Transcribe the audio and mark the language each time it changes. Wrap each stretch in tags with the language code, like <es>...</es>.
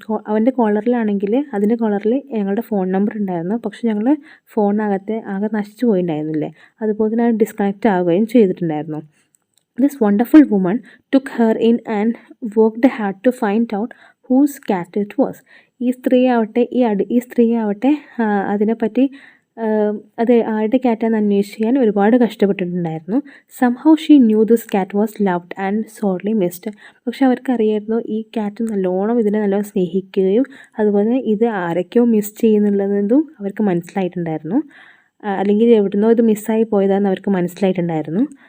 <ml>അവൻ്റെ കോളറിലാണെങ്കിൽ അതിൻ്റെ കോളറിൽ ഞങ്ങളുടെ ഫോൺ നമ്പർ ഉണ്ടായിരുന്നു, പക്ഷേ ഞങ്ങളുടെ ഫോണിനകത്ത് ആകെ നശിച്ചു പോയിട്ടുണ്ടായിരുന്നില്ലേ, അതുപോലെ തന്നെ അത് ഡിസ്കണക്റ്റ് ആവുകയും ചെയ്തിട്ടുണ്ടായിരുന്നു.</ml> <en>This wonderful woman took her in and worked hard to find out whose cat it was.</en> <ml>ഈ സ്ത്രീ ആവട്ടെ അതിനെപ്പറ്റി അത് ആരുടെ ക്യാറ്റാന്ന് അന്വേഷിക്കാൻ ഒരുപാട് കഷ്ടപ്പെട്ടിട്ടുണ്ടായിരുന്നു.</ml> <en>Somehow she knew this cat was loved and sorely missed.</en> <ml>പക്ഷെ അവർക്കറിയായിരുന്നു ഈ ക്യാറ്റ് ഇതിനെ നല്ലോണം സ്നേഹിക്കുകയും അതുപോലെ ഇത് ആരൊക്കെയോ മിസ് ചെയ്യുന്നുള്ളതും അവർക്ക് മനസ്സിലായിട്ടുണ്ടായിരുന്നു, അല്ലെങ്കിൽ എവിടുന്നോ ഇത് മിസ്സായി പോയതാണെന്ന് അവർക്ക് മനസ്സിലായിട്ടുണ്ടായിരുന്നു.</ml>